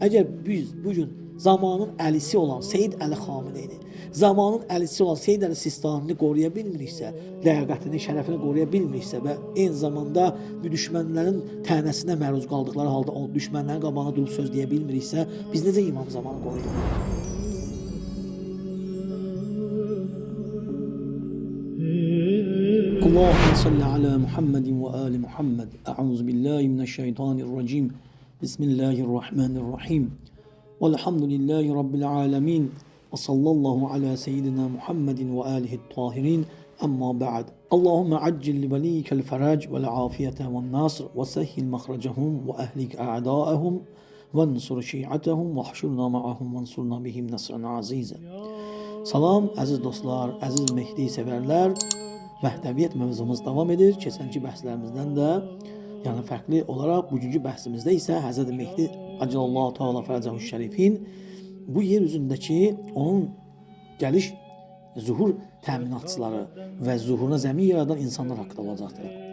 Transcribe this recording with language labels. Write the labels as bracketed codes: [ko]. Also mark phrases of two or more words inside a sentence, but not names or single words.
[az] Əgər biz bugün zamanın əlisi olan Seyyid Əli Xameneyni, zamanın əlisi olan Seyyid Əli Sistanini qoruya bilmiriksə, ləyaqətini, şərəfini qoruya bilmiriksə və eyni zamanda düşmənlərin tənəsinə məruz qaldıqları halda o düşmənlərin qabağına durub söz deyə bilmiriksə, biz necə İmam Zamanı qoruyuruq? [ar] اللهم صل على محمد وآل محمد. أعوذ بالله من الشيطان الرجيم. بسم الله الرحمن الرحيم. والحمد لله رب العالمين. وصلى الله على سيدنا محمد وآله الطاهرين. أما بعد. اللهم عجل لوليك الفرج والعافية والنصر وسهل مخرجهم وأهلك أعداءهم وانصر شيعتهم واحشرنا معهم وانصرنا بهم نصرا عزيزا. [az] Salam əziz dostlar, əziz Mehdi sevərlər. Vəhdəviyyət mövzumuz davam edir. Keçənki bəhslərimizdən də yəni fərqli olaraq bugünkü bəhsimizdə isə Həzrət Mehdi [ar] عجل الله تعالى فرجه [az] Şərifin bu yer üzündəki onun gəliş zuhur təminatçıları və zuhuruna zəmin yaradan insanlar haqqında olacaqdır.